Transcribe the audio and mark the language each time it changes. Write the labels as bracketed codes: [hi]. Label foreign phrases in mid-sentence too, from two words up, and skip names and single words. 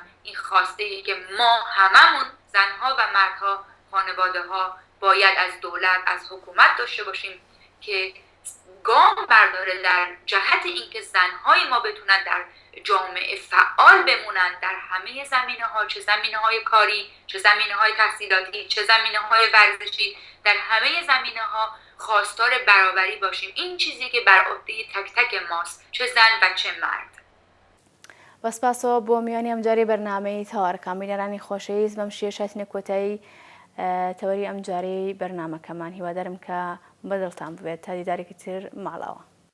[fa] این خواسته ای که ما هممون زنها و مردها، خانواده ها باید از دولت، از حکومت داشته باشیم که گام برداره در جهت اینکه زنهای ما بتونن در جامعه فعال بمونن در همه زمینه ها، چه زمینه های کاری، چه زمینه های تحصیلاتی، چه زمینه های ورزشی، در همه زمینه ها خواستار برابری باشیم. این چیزی که بر عهده تک تک ماست، چه زن و چه مرد. [ckb] بەسپاسەوە بۆ میوانی ئەمجارەی بەرنامەی تاوەڕەکان بینەرانی خۆشەویست بەم شێشەتنە کۆتایی تەوەری ئەمجارەی بەرنامەکەمان هیوادارم کە بەدڵتان ببێت تا دیدارێکی تر ماڵەوە.